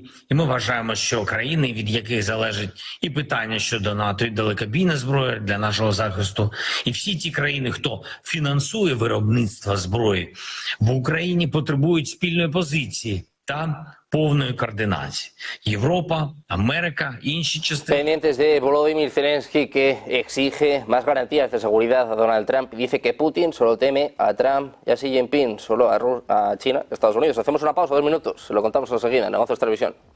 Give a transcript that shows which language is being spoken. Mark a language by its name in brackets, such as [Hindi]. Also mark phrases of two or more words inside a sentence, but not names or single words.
[Ukrainian] І ми вважаємо, що країни, від яких залежить і питання щодо НАТО, і далекобійна зброя для нашого захисту, і всі ті країни, хто фінансує виробництво зброї, в Україні потребують спільної позиції та повної координації. Європа, Америка, інші частини. [Spanish] Pendientes de Volodymyr Zelensky, que exige más garantías de seguridad a Donald Trump. Dice que Putin solo teme a Trump y a Xi Jinping, solo a China, Estados Unidos. Hacemos una pausa, 2 minutos. Se lo contamos enseguida. Negocios Televisión.